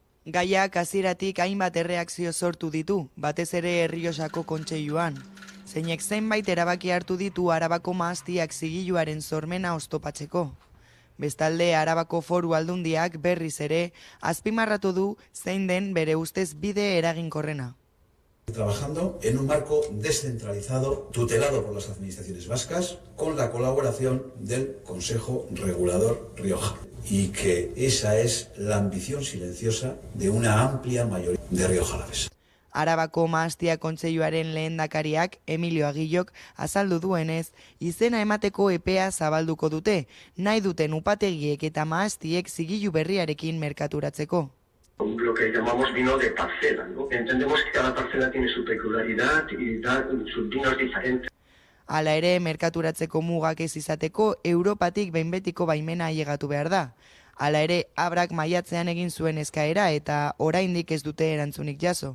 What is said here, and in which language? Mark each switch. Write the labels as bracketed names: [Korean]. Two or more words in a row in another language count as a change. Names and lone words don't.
[Basque] Gaiak hasieratik hainbat erreakzio sortu ditu, batez ere Errioxako kontseiluan. Zeinek zenbait erabaki hartu ditu Arabako mahastiak zigiluaren sormena oztopatzeko. Bestalde, Arabako Foru Aldundiak berriz ere azpimarratu du zein den bere ustez bide eraginkorrena. [Spanish] Trabajando en un marco descentralizado, tutelado por las administraciones vascas, con la colaboración del Consejo Regulador Rioja. Y que esa es la ambición silenciosa de una amplia mayoría de riojalavesa. [Basque] Arabako Mahastia Kontseiluaren lehendakariak, Emilio Agillok, azaldu duenez, izena emateko epea zabalduko dute, nahi duten upategiek eta mahastiek zigilu berriarekin merkaturatzeko. [Spanish] Lo que llamamos vino de parcela, ¿no? Entendemos que cada parcela tiene su peculiaridad y da sus vinos diferentes. [Basque] Hala ere, merkaturatzeko mugak ez izateko, Europatik behin betiko baimena ailegatu behar da. Hala ere, Abrak maiatzean egin zuen eskaera eta oraindik ez dute erantzunik jaso.